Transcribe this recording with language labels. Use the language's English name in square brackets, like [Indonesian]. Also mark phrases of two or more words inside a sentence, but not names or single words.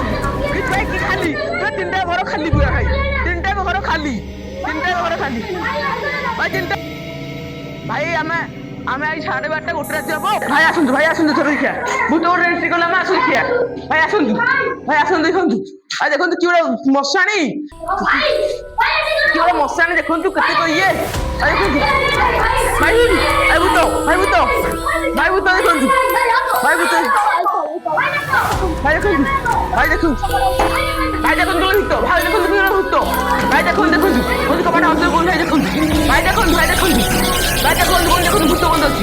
[Bangla] কিছু ভাই কি খালি পুরো তিনটা ঘর খালি, পুরা ভাই তিনটা ঘর খালি, তিনটা ঘর খালি ভাই তিনটা। [Odia] ভাই ଆମେ ଆମେ ଆଜି 12:30 ଗୋଟେ ରାତି ହବ। ଭାଇ ଆସନ୍ତୁ, ଭାଇ ଆସନ୍ତୁ ଥରେ ଦେଖିଆ ଭୂତ ଗୋଟେ ଏଣ୍ଟ୍ରି କଲେ। ଆମେ ଆସୁ ଦେଖିଆ, ଭାଇ ଆସନ୍ତୁ, ଭାଇ ଆସନ୍ତୁ ଦେଖନ୍ତୁ, ଭାଇ ଦେଖନ୍ତୁ କି ଗୋଟେ ମଶାଣି, କି ଗୋଟେ ମଶାଣି ଦେଖନ୍ତୁ କେତେ ଇଏ। ଭାଇ ଦେଖନ୍ତୁ ଭାଇ ଭାଇ ଭୂତ, ଭାଇ ଭୂତ, ଭାଇ ଭୂତ ଦେଖନ୍ତୁ, ଭାଇ ଭୂତ, ଭାଇ ଦେଖନ୍ତୁ, ଭାଇ ଦେଖନ୍ତୁ, ଭାଇ ଦେଖନ୍ତୁ ଭୂତ, ଭାଇ ଦେଖନ୍ତୁ ଭୂତ, ଭାଇ ଦେଖନ୍ତୁ ଦେଖନ୍ତୁ କୋଉଠି କବାଟ ଅନ୍ତର କୋଉଠି, ଭାଇ ଦେଖନ୍ତୁ, ଭାଇ ଦେଖନ୍ତୁ, ଭାଇ ଦେଖନ୍ତୁ, ଭାଇ ଦେଖନ୍ତୁ କୋଉଠି ଦେଖନ୍ତୁ ଭୂତ ବନ୍ଦ ଅଛି।